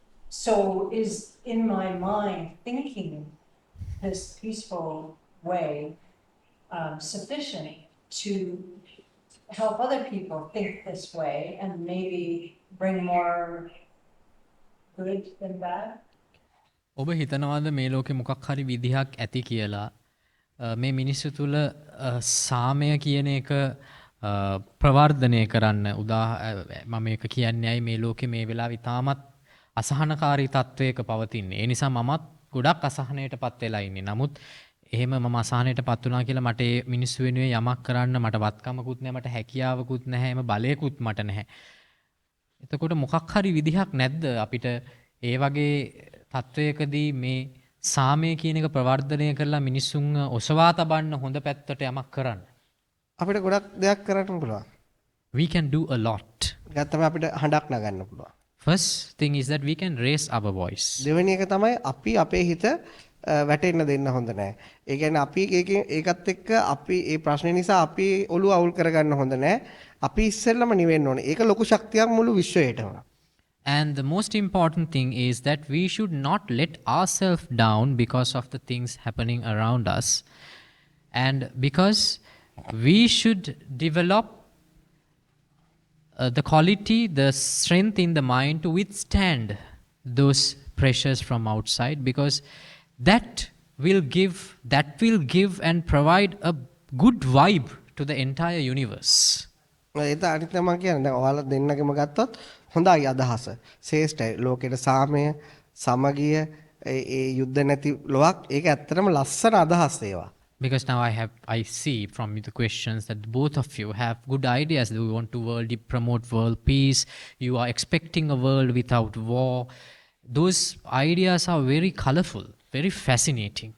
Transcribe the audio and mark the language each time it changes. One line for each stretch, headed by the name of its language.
English: So is in my mind thinking this peaceful way sufficient to help other people think this way and maybe bring more good than bad?
Sinhala: ඔබ හිතනවාද මේ ලෝකෙ මොකක් හරි විදිහක් ඇති කියලා මේ මිනිස්සු තුළ සාමය කියන එක ප්‍රවර්ධනය කරන්න මම ඒක කියන්නේ ඇයි මේ ලෝකෙ මේ වෙලාවේ තාමත් අසහනකාරී තත්වයක පවතින්නේ. ඒ නිසා මමත් ගොඩක් අසහනයට පත් වෙලා ඉන්නේ. නමුත් එහෙම මම අසහනයට පත් වුණා කියලා මට ඒ මිනිස්සු වෙනුවෙන් යමක් කරන්න මට වත්කමකුත් නැහැ, මට හැකියාවකුත් නැහැ, එම බලයකුත් මට නැහැ. එතකොට මොකක් හරි විදිහක් නැද්ද අපිට ඒ වගේ තත්වයකදී මේ සාමය කියන එක ප්‍රවර්ධනය කරලා මිනිස්සුන් ඔසවා තබන්න හොඳ පැත්තට යමක් කරන්න? අපිට ගොඩක් දෙයක් කරන්න පුළුවන්.
English: We can do a lot.
Sinhala: ඒක තමයි අපිට හඬක් නගන්න පුළුවන්.
English: First thing is that we can raise our voice.
Sinhala: දෙවෙනි එක තමයි අපි අපේ හිත වැටෙන්න දෙන්න හොඳ නැහැ. ඒ කියන්නේ අපි ඒකත් එක්ක අපි මේ ප්‍රශ්නේ නිසා අපි ඔළුව අවුල් කරගන්න හොඳ නැහැ. අපි ඉස්සෙල්ලම නිවෙන්න ඕනේ. ඒක ලොකු ශක්තියක් මුළු විශ්වයටම.
English: And the most important thing is that we should not let ourselves down because of the things happening around us. And because we should develop the quality, the strength in the mind to withstand those pressures from outside, because that will give and provide a good vibe to the entire universe.
Sinhala: ඒක අනිත් මම කියන්නේ දැන් ඔයාලා දෙන්නගෙම ගත්තොත් හොඳයි අදහස. ශ්‍රේෂ්ඨයි. ලෝකෙට සාමය, සමගිය, ඒ යුද්ධ නැති ලොවක් ඒක ඇත්තටම ලස්සන අදහස් ඒවා.
English: Because now I see from the questions that both of you have good ideas. You want to promote world peace. You are expecting a world without war. Those ideas are very colorful, very fascinating.